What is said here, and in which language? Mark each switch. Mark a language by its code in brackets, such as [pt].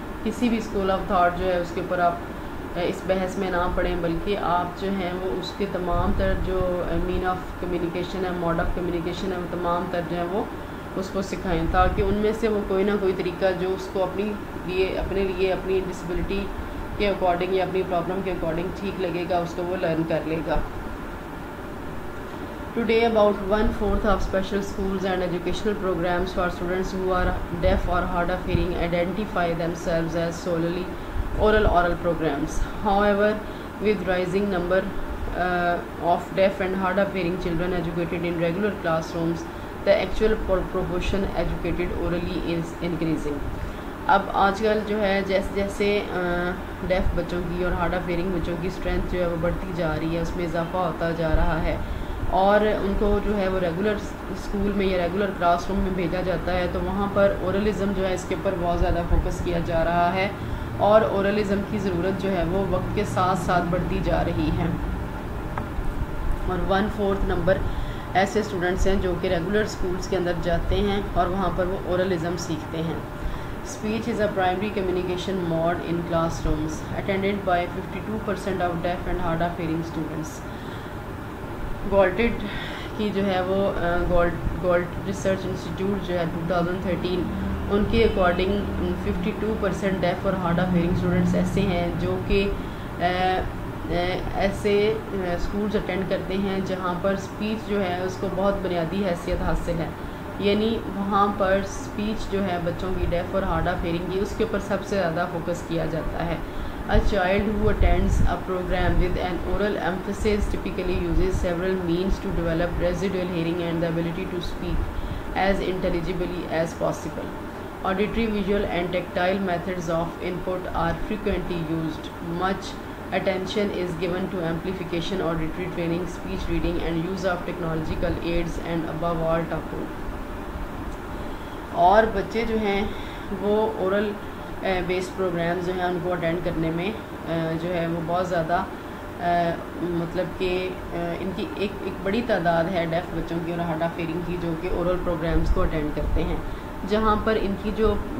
[ur] کسی بھی school of thought جو ہے اس کے اوپر آپ اس بحث میں نہ پڑھیں، بلکہ آپ جو ہیں وہ اس کے تمام تر جو مین آف کمیونیکیشن ہے، موڈ آف کمیونیکیشن ہے، وہ تمام تر جو ہے وہ اس کو سکھائیں، تاکہ ان میں سے وہ کوئی نہ کوئی طریقہ جو اس کو اپنے لیے اپنی ڈسیبلٹی کے اکارڈنگ یا اپنی پرابلم کے اکارڈنگ ٹھیک لگے گا، اس کو وہ لرن کر لے گا. [en] Today, about 1/4 of special schools and educational programs for students who are deaf or hard of hearing identify themselves as solely oral programs. However, with rising number of deaf and hard of hearing children educated in regular classrooms, the actual proportion educated orally is increasing. [ur] اب آج کل جو ہے جیسے ڈیف بچوں کی اور hard of hearing بچوں کی اسٹرینتھ جو ہے وہ بڑھتی جا رہی ہے، اس میں اضافہ ہوتا جا رہا ہے اور ان کو جو ہے وہ ریگولر اسکول میں یا ریگولر کلاس روم میں بھیجا جاتا ہے، تو وہاں پر اورلزم جو ہے اس کے اوپر بہت زیادہ فوکس کیا جا رہا ہے اور اورلزم کی ضرورت جو ہے وہ وقت کے ساتھ ساتھ بڑھتی جا رہی ہے. اور 1/4 نمبر ایسے اسٹوڈنٹس ہیں جو کہ ریگولر اسکولس کے اندر جاتے ہیں اور وہاں پر وہ اورلزم سیکھتے ہیں. [en] Speech is a primary communication mode in classrooms, attended by 52% of deaf and hard of hearing students. [ur] گالٹڈ کی جو ہے وہ گالٹ ریسرچ انسٹیٹیوٹ جو ہے 2013 ان کے اکارڈنگ 52% ڈیف اور ہارڈ آف ہیئرنگ اسٹوڈنٹس ایسے ہیں جو کہ ایسے اسکولز اٹینڈ کرتے ہیں جہاں پر اسپیچ جو ہے اس کو بہت بنیادی حیثیت حاصل ہے، یعنی وہاں پر اسپیچ جو ہے بچوں کی ڈیف اور ہارڈ آف ہیئرنگ کی اس کے اوپر سب سے زیادہ فوکس کیا جاتا ہے. [en] A child who attends a program with an oral emphasis typically uses several means to develop residual hearing and the ability to speak as intelligibly as possible. Auditory, visual and tactile methods of input are frequently used. Much attention is given to amplification, auditory training, speech reading and use of technological aids and above all tapping. [ur] اور بچے جو ہیں وہ oral بیس programmes جو ہیں ان کو attend کرنے میں جو ہے وہ بہت زیادہ مطلب کہ ان کی ایک بڑی تعداد ہے ڈیف بچوں کی اور ہارڈ آف ہیئرنگ کی جو کہ اورل پروگرامز کو اٹینڈ کرتے ہیں، جہاں پر ان کی جو